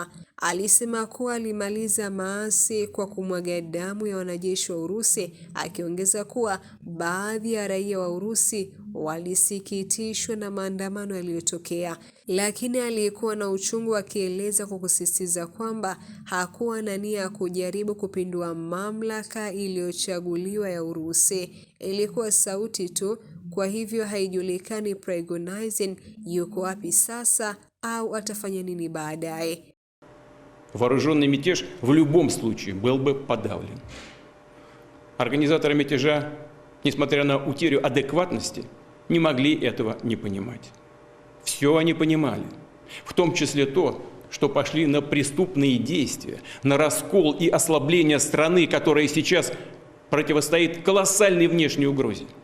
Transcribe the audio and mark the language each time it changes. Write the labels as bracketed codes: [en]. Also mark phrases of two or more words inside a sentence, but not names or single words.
[sw] Alisema kuwa alimaliza maasi kwa kumwaga damu ya wanajeshi wa Urusi, akiongeza kuwa baadhi ya raia wa Urusi walisikitishwa na maandamano yaliyotokea, lakini alikuwa na uchungu, akieleza kwa kusisitiza kwamba hakuwa na nia ya kujaribu kupindua mamlaka iliyochaguliwa ya Urusi. Ilikuwa sauti tu. Kwa hivyo haijulikani Prigozhin yuko wapi sasa au atafanya nini baadaye. [ru] Вооруженный мятеж в любом случае был бы подавлен. Организаторы мятежа, несмотря на утерю адекватности, не могли этого не понимать. Все они понимали, в том числе то, что пошли на преступные действия, на раскол и ослабление страны, которая сейчас противостоит колоссальной внешней угрозе.